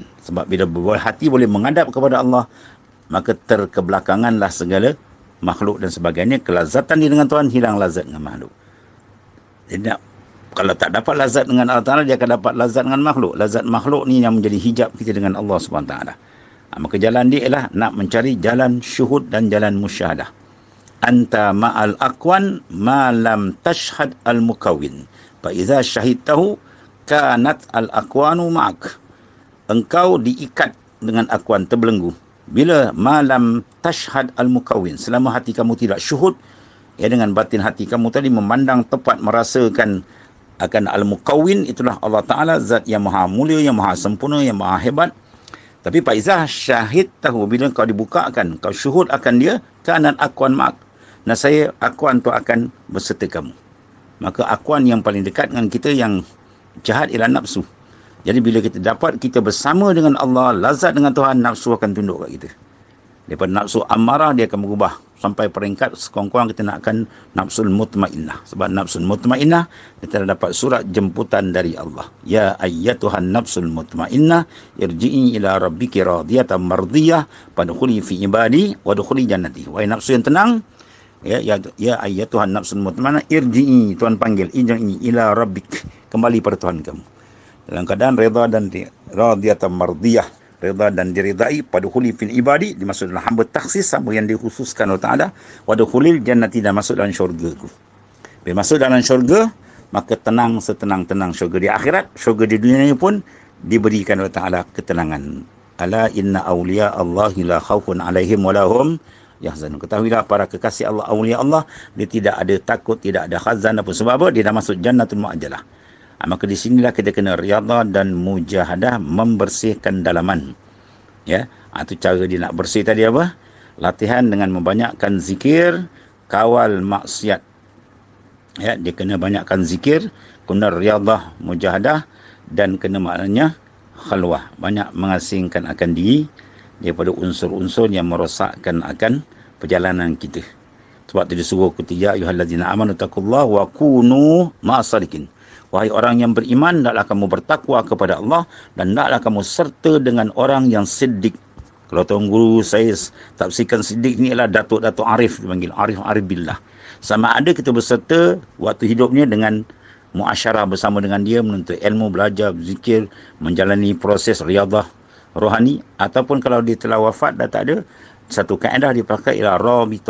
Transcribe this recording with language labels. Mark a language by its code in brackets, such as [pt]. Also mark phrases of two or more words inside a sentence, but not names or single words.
[ms] Sebab bila hati boleh menghadap kepada Allah, maka terkebelakanganlah segala makhluk dan sebagainya. Kelazatan dia dengan Tuhan hilang lazat dengan makhluk. Jadi kalau tak dapat lazat dengan Allah Ta'ala, dia akan dapat lazat dengan makhluk. Lazat makhluk ni yang menjadi hijab kita dengan Allah SWT. Maka jalan dia ialah nak mencari jalan syuhud dan jalan musyahadah. [ar] أنت مع الأكوان ما لم تشهد المكون. فإذا شهدته كانت الأكوان معك. [ms] Engkau diikat dengan akwan, terbelenggu. Bila [ar] ما لم تشهد المكون, [ms] selama hati kamu tidak syuhud, ya, dengan batin hati kamu tadi memandang tepat, merasakan akan al-mukawin, itulah Allah Ta'ala, zat yang maha mulia, yang maha sempurna, yang maha hebat. Tapi [ar] فإذا شهدته, [ms] bila kau dibukakan, kau syuhud akan dia, [ar] كانت أكوان معك. [ms] Nasaya akwan tu akan berserta kamu. Maka akwan yang paling dekat dengan kita yang jahat ialah nafsu. Jadi bila kita dapat kita bersama dengan Allah, lazat dengan Tuhan, nafsu akan tunduk kat kita. Daripada nafsu amarah, dia akan berubah sampai peringkat sekurang-kurang kita nakkan [ar] النفس المطمئنة. [ms] Sebab [ar] النفس المطمئنة [ms] kita dapat surat jemputan dari Allah. [ar] يا أيتها النفس المطمئنة ارجعي إلى ربك راضية مرضية فادخلي في عبادي وادخلي جنتي. [ms] Wahai nafsu yang tenang, [ar] يا أيتها النفس المطمئنة ارجعي, [ms] Tuhan panggil, [ar] ارجعي إلى ربك, [ms] kembali pada Tuhan kamu dalam keadaan redha dan [ar] راضية مرضية, [ms] redha dan diridai. [ar] فادخلي في عبادي, [ms] dimaksud dalam hamba takhsis, hamba yang dikhususkan Allah Ta'ala. [ar] وادخلي جنتي, [ms] dan masuk dalam syurga-Ku. Bila masuk dalam syurga, maka tenang setenang-tenang syurga di akhirat. Syurga di dunia pun diberikan Allah Ta'ala ketenangan. [ar] ألا إن أولياء الله لا خوف عليهم ولا هم يحزنون. [ms] Ketahuilah para kekasih Allah, [ar] أولياء الله, [ms] dia tidak ada takut, tidak ada khazan apa. Sebab apa? Dia dah masuk [ar] الجنة المعجلة. [ms] Maka di sinilah kita kena riyadhah dan mujahadah, membersihkan dalaman. Ya, itu cara dia nak bersih tadi apa? Latihan dengan membanyakkan zikir, kawal maksiat. Ya, dia kena banyakkan zikir, kena riyadhah, mujahadah, dan kena maknanya khalwah, banyak mengasingkan akan diri daripada unsur-unsur yang merosakkan akan perjalanan kita. Sebab tu disuruh ketiga, [ar] يا أيها الذين آمنوا اتقوا الله وكونوا مع الصادقين. [ms] Wahai orang yang beriman, hendaklah kamu bertakwa kepada Allah, dan hendaklah kamu serta dengan orang yang siddiq. Kalau tuan guru saya tafsirkan siddiq ni ialah Datuk Arif, dipanggil [ar] عارف بالله. [ms] Sama ada kita berserta waktu hidupnya dengan muasyarah bersama dengan dia, menuntut ilmu, belajar, zikir, menjalani proses riyadhah rohani, ataupun kalau dia telah wafat dah tak ada, satu kaedah dipakai ialah rabitah.